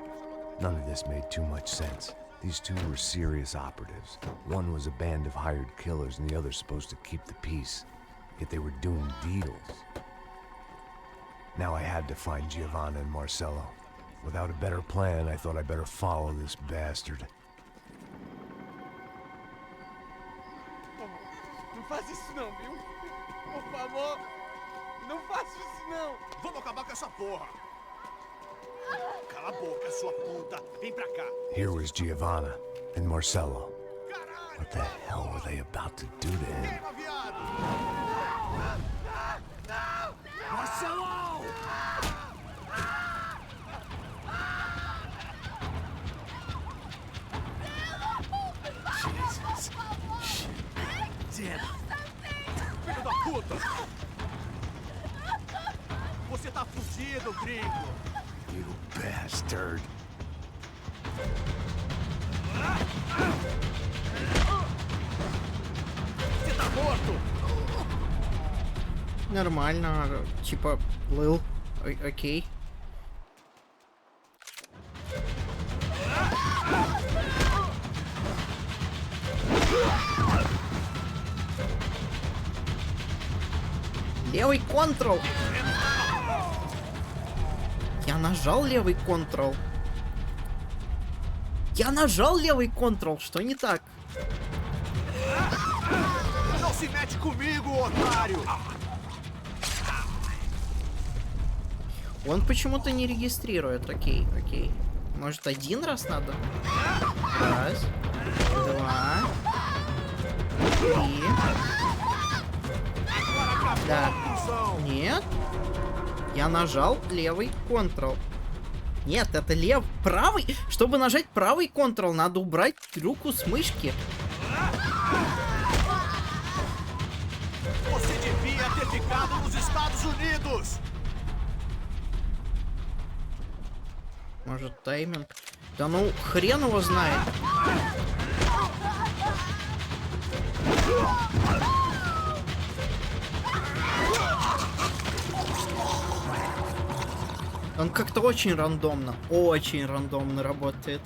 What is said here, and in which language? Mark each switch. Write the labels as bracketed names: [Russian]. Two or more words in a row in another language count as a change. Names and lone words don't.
[English] None of this made too much sense. These two were serious operatives. One was a band of hired killers and the other supposed to keep the peace. Yet they were doing deals. Now I had to find Giovanna and Marcelo. Without a better plan, I thought I better follow this bastard. [Portuguese] Não faz isso não, viu? Por favor, não faça isso não. Vamos acabar com essa porra. Cala a boca, sua puta. Vem pra cá. [English] Here was Giovanna and Marcelo. What the hell were they about to do to him? Marcelo! Jesus. Shit. [Portuguese] Filho da puta! Você tá fudido, gringo! [English] You bastard. [Portuguese] Você tá morto! [Russian] Нормально, типа, лыл. Окей. Левый контрол. Я нажал левый контрол. Я нажал левый контрол. Что не так? [Portuguese] Não se mete comigo, otário! [Russian] Он почему-то не регистрирует. Окей, окей. Может, один раз надо? Раз. Два. Три. Да. Нет. Я нажал левый контрол. Нет, это правый. Чтобы нажать правый контрол, надо убрать руку с мышки. [Portuguese] Você devia ter ficado nos Estados Unidos! [Russian] Может, тайминг? Да ну, хрен его знает. Он как-то очень рандомно работает.